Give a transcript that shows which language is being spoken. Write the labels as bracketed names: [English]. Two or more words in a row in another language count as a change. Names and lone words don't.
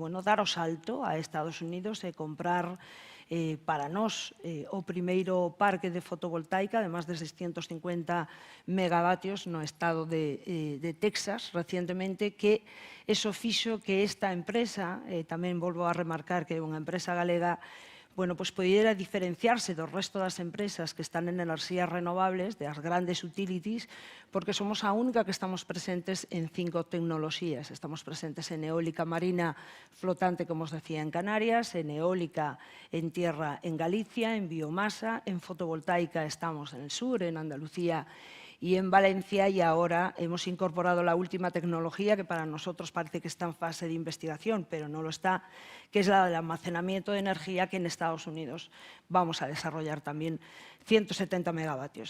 [Galician] o salto a Estados Unidos e comprar para nós o primeiro parque de fotovoltaica de máis de 650 megavatios no estado de Texas recientemente, que eso fixo que esta empresa, tamén volvo a remarcar que é unha empresa galega, poidera diferenciarse do resto das empresas que están en enerxías renovables, das grandes utilities, porque somos a única que estamos presentes en 5 tecnoloxías. [Spanish] Estamos presentes en eólica marina flotante, como os decía, en Canarias, en eólica en tierra en Galicia, en biomasa, en fotovoltaica estamos en el sur, en Andalucía y en Valencia, y ahora hemos incorporado la última tecnología que para nosotros parece que está en fase de investigación, pero no lo está, que es la del almacenamiento de energía, que en Estados Unidos vamos a desarrollar también 170 megavatios.